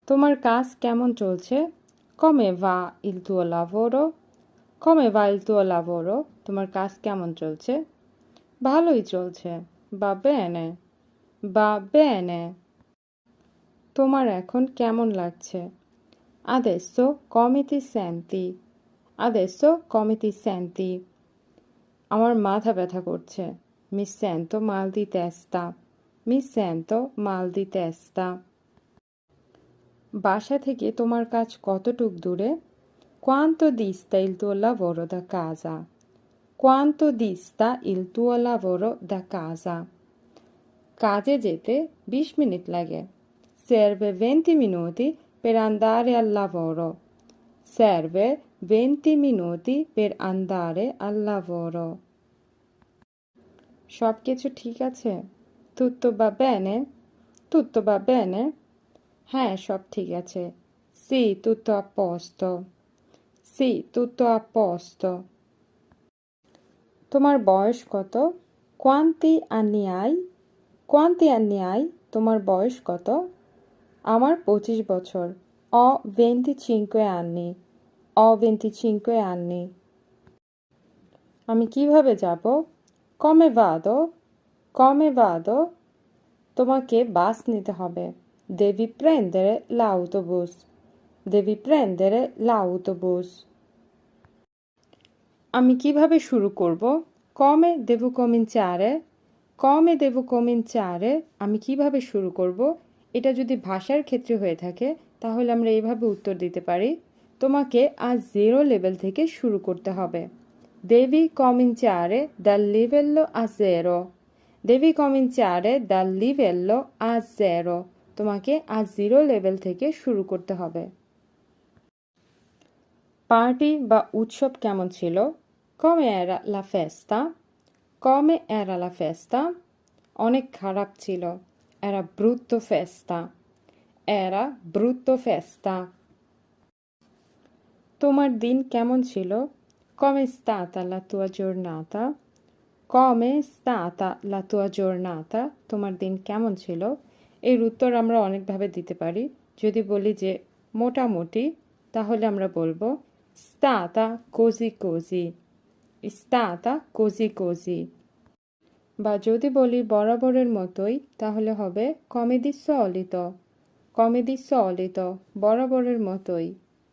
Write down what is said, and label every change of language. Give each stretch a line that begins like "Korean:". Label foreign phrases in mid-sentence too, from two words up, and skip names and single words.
Bangla: তোমার কাজ কেমন চলছে?
Italian: Come va il tuo lavoro? Come va il tuo lavoro?
Bangla: তোমার কাজ কেমন চলছে? ভালোই চলছে।
Italian: Va bene. Va bene.
Bangla: তোমার এখন কেমন লাগছে?
Italian: Adesso come ti senti? Adesso come ti senti?
Bangla: আমার মাথা ব্যথা করছে।
Italian: Mi sento mal di testa. Mi sento mal di testa.
Bangla: বাসা থেকে তোমার কাজ কতটুক দূরে?
Italian: Quanto dista il tuo lavoro da casa? Quanto dista il tuo lavoro da casa?
Bangla: কাজে যেতে 20 মিনিট লাগে।
Italian: Serve 20 minuti per andare al lavoro. Serve 20 minuti per andare al lavoro.
Bangla: সব কিছু ঠিক আছে?
Italian: Tutto va bene? Tutto va bene?
Bangla: হ্যাঁ, সব ঠিক আছে।
Italian: Sì, tutto a posto. Sì, tutto a posto.
Bangla: তোমার বয়স কত?
Italian: Quanti anni hai? Quanti anni hai?
Bangla: তোমার বয়স কত? আমার 25 বছর।
Italian: Ho 25 anni. Ho 25 anni.
Bangla: আমি কিভাবে যাব?
Italian: Come vado? Come vado?
Bangla: তোমাকে বাস নিতে হবে।
Italian: Devi prendere l'autobus. Devi prendere l'autobus.
Bangla: আমি কিভাবে শুরু করব?
Italian: Come devo cominciare? Come devo cominciare?
Bangla: আমি কিভাবে শুরু করব? এটা যদি ভাষার ক্ষেত্রে হয়ে থাকে তাহলে আমরা এইভাবে উত্তর দিতে পারি। তোমাকে আজ 0 লেভেল থেকে শুরু করতে হবে।
Italian: Devi cominciare dal livello a 0. Devi cominciare dal livello a 0.
Bangla: তোমাকে আজ 0 লেভেল থেকে শুরু করতে হবে। পার্টি বা উৎসব কেমন ছিল?
Italian: Come era la festa? Come era la festa?
Bangla: অনেক খারাপ ছিল।
Italian: Era brutto festa. Era brutto festa.
Bangla: তোমার দিন কেমন ছিল?
Italian: Come è stata la tua giornata? Come è stata la tua giornata?
Bangla: তোমার দিন কেমন ছিল? এর উত্তর আমরা অনেকভাবে দিতে পারি। যদি বলি যে মোটামুটি, তাহলে আমরা বলবো
Italian: stata così così. Stata così così.
Bangla: বা যদি বলি বরাবরের মতোই, তাহলে হবে
Italian: come di solito. Come di solito.
Bangla: বরাবরের মতোই।